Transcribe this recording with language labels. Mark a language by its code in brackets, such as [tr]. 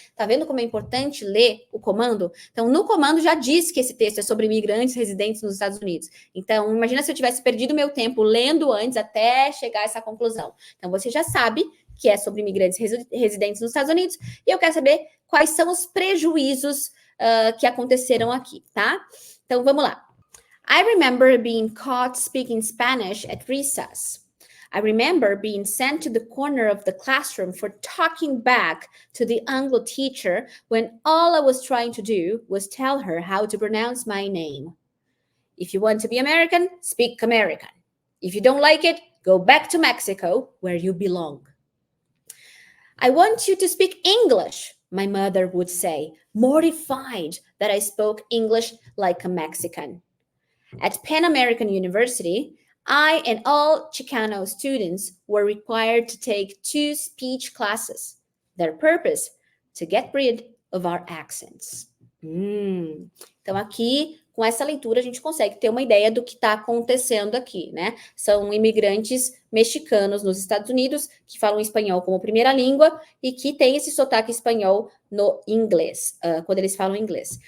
[pt] Tá vendo como é importante ler o comando? Então, no comando já diz que esse texto é sobre imigrantes residentes nos Estados Unidos. Então, imagina se eu tivesse perdido meu tempo lendo antes até chegar a essa conclusão. Então, você já sabe que é sobre imigrantes residentes nos Estados Unidos e eu quero saber quais são os prejuízos que aconteceram aqui, tá? Então, vamos lá. [en] I remember being caught speaking Spanish at recess. I remember being sent to the corner of the classroom for talking back to the Anglo teacher when all I was trying to do was tell her how to pronounce my name. If you want to be American, speak American. If you don't like it, go back to Mexico, where you belong. I want you to speak English, my mother would say, mortified that I spoke English like a Mexican. At Pan American University, I and all Chicano students were required to take 2 speech classes. Their purpose, to get rid of our accents. [pt] Então, aqui, com essa leitura, a gente consegue ter uma ideia do que está acontecendo aqui, né? São imigrantes mexicanos nos Estados Unidos que falam espanhol como primeira língua e que tem esse sotaque espanhol no inglês, quando eles falam inglês.